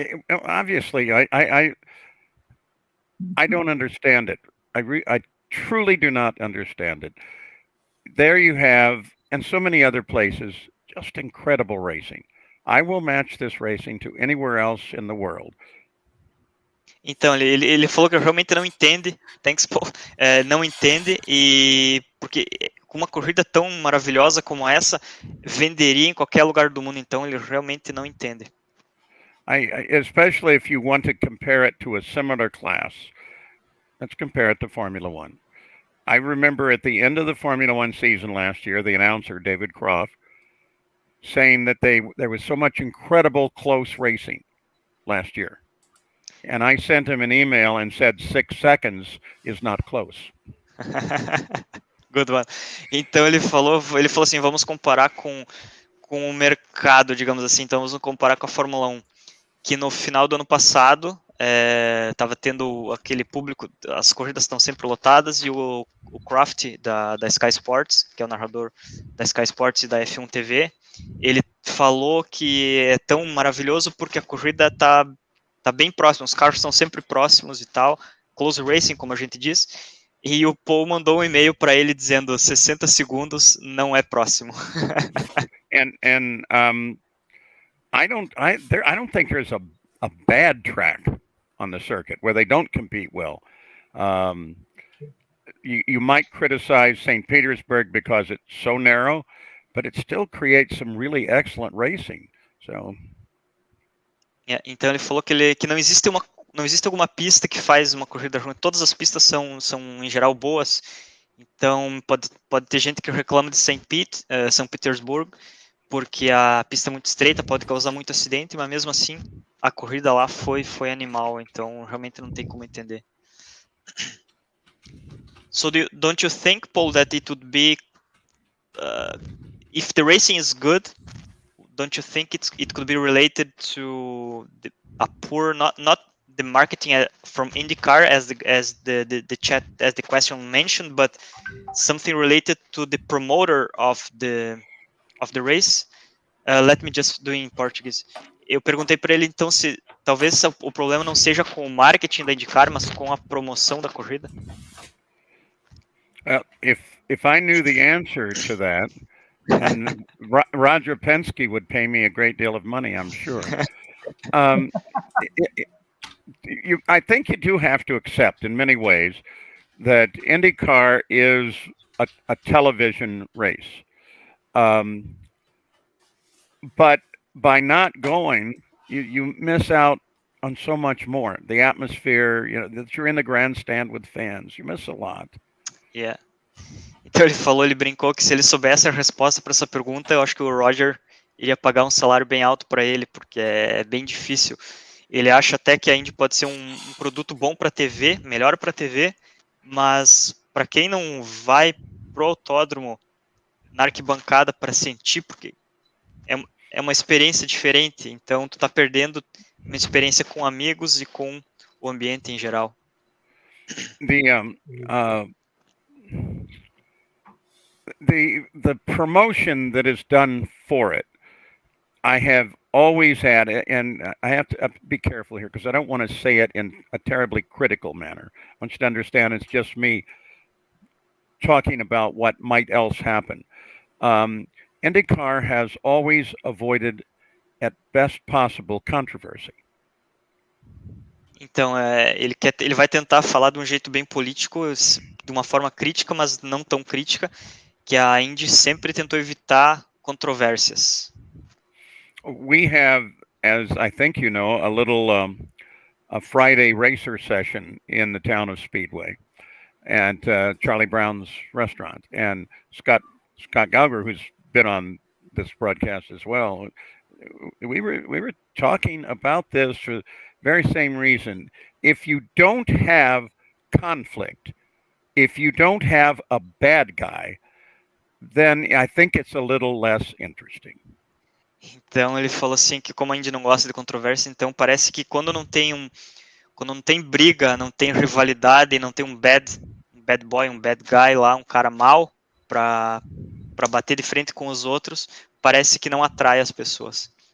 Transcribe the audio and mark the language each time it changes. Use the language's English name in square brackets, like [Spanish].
[English] Obviously, I don't understand it. I truly do not understand it. There you have, and so many other places, just incredible racing. I will match this racing to anywhere else in the world. [Portuguese] Então, ele falou que realmente não entende, [English] thanks Paul, [Portuguese] não entende, e porque com uma corrida tão maravilhosa como essa, venderia em qualquer lugar do mundo, então ele realmente não entende. [English] Especially if you want to compare it to a similar class, let's compare it to Formula One. I remember at the end of the Formula One season last year, the announcer, David Croft, saying that there was so much incredible close racing last year. And I sent him an email and said 6 seconds is not close. Good one. [Portuguese] Então ele falou assim, vamos comparar com o mercado, digamos assim, então vamos comparar com a Fórmula 1, que no final do ano passado estava tendo aquele público, as corridas estão sempre lotadas, e o Croft da Sky Sports, que é o narrador da Sky Sports e da F1 TV, ele falou que é tão maravilhoso porque a corrida tá bem próxima, os carros estão sempre próximos e tal, [English] close racing, [Portuguese] como a gente diz, e o Paul mandou um e-mail para ele dizendo 60 segundos não é próximo. [English] I don't think there's a bad track on the circuit where they don't compete well. You might criticize St. Petersburg because it's so narrow, but it still creates some really excellent racing. So. [Portuguese] Então ele falou que não existe alguma pista que faz uma corrida ruim. Todas as pistas são em geral boas. Então pode ter gente que reclama de São Petersburgo, porque a pista é muito estreita, pode causar muito acidente, mas mesmo assim a corrida lá foi animal. Então realmente não tem como entender. [English] So don't you think, Paul, that it would be, if the racing is good, don't you think it could be related to a poor, not the marketing from IndyCar as the chat, as the question mentioned, but something related to the promoter of the race? Let me just do in Portuguese. [Portuguese] Eu perguntei para ele então se talvez o problema não seja com o marketing da IndyCar, mas com a promoção da corrida. [English] If I knew the answer to that, and Roger Penske would pay me a great deal of money, I'm sure. I think you do have to accept in many ways that IndyCar is a television race. But by not going, you miss out on so much more. The atmosphere, that you're in the grandstand with fans, you miss a lot. Yeah. [Portuguese] Então ele brincou que se ele soubesse a resposta para essa pergunta, eu acho que o Roger iria pagar um salário bem alto para ele, porque é bem difícil. Ele acha até que a Indy pode ser um produto bom para TV, melhor para TV, mas para quem não vai pro autódromo na arquibancada para sentir, porque é uma experiência diferente, então tu tá perdendo uma experiência com amigos e com o ambiente em geral. [English] The promotion that is done for it, I have always had, and I have to be careful here because I don't want to say it in a terribly critical manner. I want you to understand it's just me talking about what might else happen. IndyCar has always avoided, at best possible, controversy. [Portuguese] Então, ele vai tentar falar de um jeito bem político, de uma forma crítica, mas não tão crítica, que a Indy sempre tentou evitar controvérsias. [English] We have, as I think you know, a little a Friday racer session in the town of Speedway, and Charlie Brown's restaurant, and Scott Gauger, who's been on this broadcast as well. We were talking about this for the very same reason. If you don't have conflict, if you don't have a bad guy, then I think it's a little less interesting. [Portuguese] Então ele falou assim que como a Indy não gosta de controvérsia, então parece que quando não tem briga, não tem rivalidade, não tem um [English] bad boy, [Portuguese] um [English] bad guy [Portuguese] lá, um cara mau para bater de frente com os outros, parece que não atrai as pessoas.